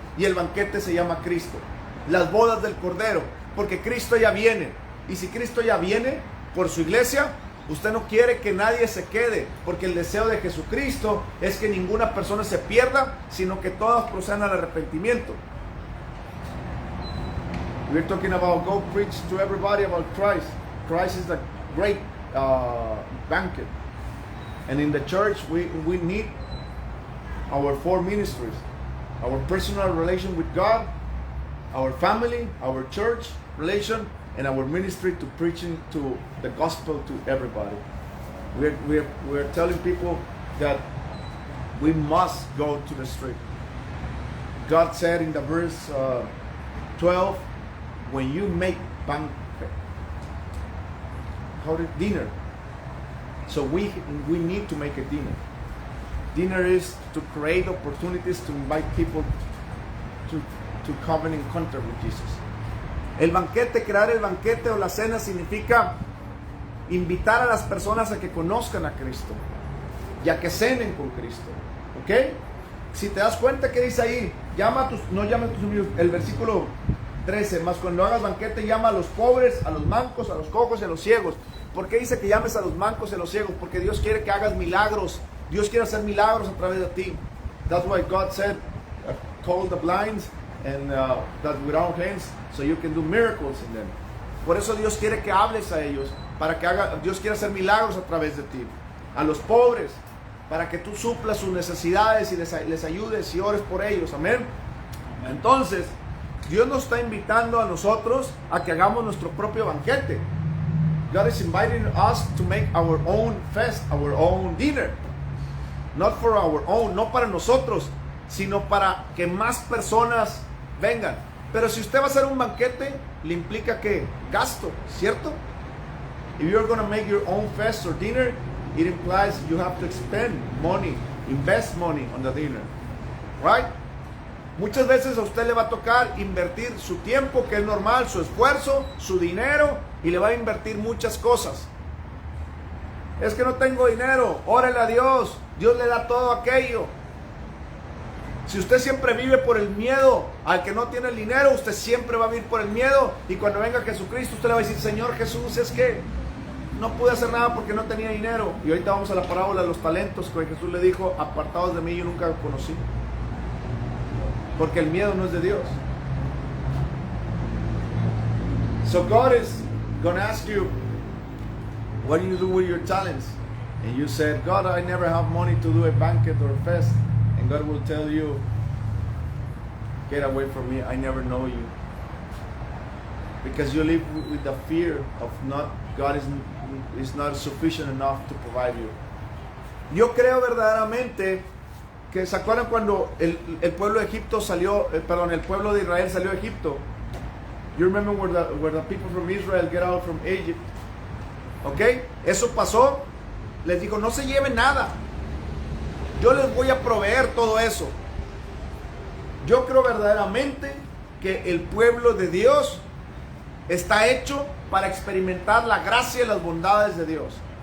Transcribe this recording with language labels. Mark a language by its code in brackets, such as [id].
[es] Y el banquete se llama Cristo, las bodas del Cordero, porque Cristo ya viene. Y si Cristo ya viene por su iglesia, usted no quiere que nadie se quede, porque el deseo de Jesucristo es que ninguna persona se pierda, sino que todas procedan al arrepentimiento. [en] We're talking about go preach to everybody about Christ. Christ is the great banquet. And in the church, we need our 4 ministries. Our personal relation with God, our family, our church relation, and our ministry to preaching to the gospel to everybody. We're telling people that we must go to the street. God said in the verse 12, when you make banquet, dinner. So we need to make a dinner. Dinner is to create opportunities to invite people to come and encounter with Jesus. [es] El banquete, crear el banquete o la cena significa invitar a las personas a que conozcan a Cristo y a que cenen con Cristo. ¿Ok? Si te das cuenta que dice ahí, no llama a tus amigos, el versículo 13, más cuando hagas banquete llama a los pobres, a los mancos, a los cojos y a los ciegos. ¿Por qué dice que llames a los mancos y a los ciegos? Porque Dios quiere que hagas milagros. Dios quiere hacer milagros a través de ti. [en] That's why God said, call the blind and that without hands, so you can do miracles in them. [es] Por eso Dios quiere que hables a ellos, Dios quiere hacer milagros a través de ti. A los pobres, para que tú suplas sus necesidades y les ayudes y ores por ellos. Amén. Entonces, Dios nos está invitando a nosotros a que hagamos nuestro propio banquete. [en] God is inviting us to make our own fest, our own dinner. Not for our own, [es] no para nosotros, sino para que más personas vengan. Pero si usted va a hacer un banquete, le implica que gasto, ¿cierto? [en] If you're going to make your own fest or dinner, it implies you have to spend money, invest money on the dinner, right? [es] Muchas veces a usted le va a tocar invertir su tiempo, que es normal, su esfuerzo, su dinero, y le va a invertir muchas cosas. Es que no tengo dinero, órale a Dios, Dios le da todo aquello. Si usted siempre vive por el miedo al que no tiene el dinero, usted siempre va a vivir por el miedo, y cuando venga Jesucristo usted le va a decir, Señor Jesús, es que no pude hacer nada porque no tenía dinero. Y ahorita vamos a la parábola de los talentos, que Jesús le dijo, apartados de mí, yo nunca lo conocí. Porque el miedo no es de Dios. [en] So God is going to ask you, what do you do with your talents? And you said, God, I never have money to do a banquet or a fest. And God will tell you, get away from me, I never know you. Because you live with the fear of not, God is not sufficient enough to provide you. [es] Yo creo verdaderamente que se acuerdan cuando el pueblo de Egipto salió, el pueblo de Israel salió de Egipto. [en] You remember where the people from Israel get out from Egypt. [es] ¿Ok? Eso pasó. Les dijo, no se lleven nada. Yo les voy a proveer todo eso. Yo creo verdaderamente que el pueblo de Dios está hecho para experimentar la gracia y las bondades de Dios.